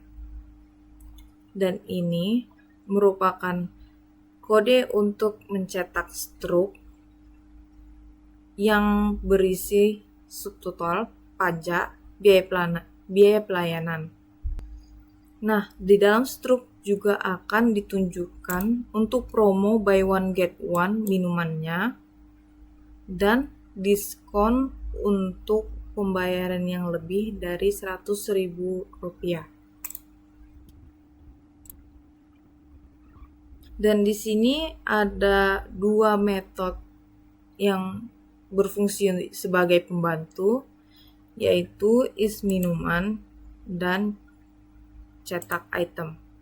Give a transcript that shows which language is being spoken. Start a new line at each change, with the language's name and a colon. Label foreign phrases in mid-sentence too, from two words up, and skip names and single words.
Indonesian: Dan ini merupakan kode untuk mencetak struk yang berisi subtotal, pajak, biaya pelayanan. Nah, di dalam struk juga akan ditunjukkan untuk promo
English: buy one get one
Indonesian: minumannya dan diskon untuk pembayaran yang lebih dari Rp100.000. Dan di sini ada 2 metode yang berfungsi sebagai pembantu, yaitu is minuman dan cetak item.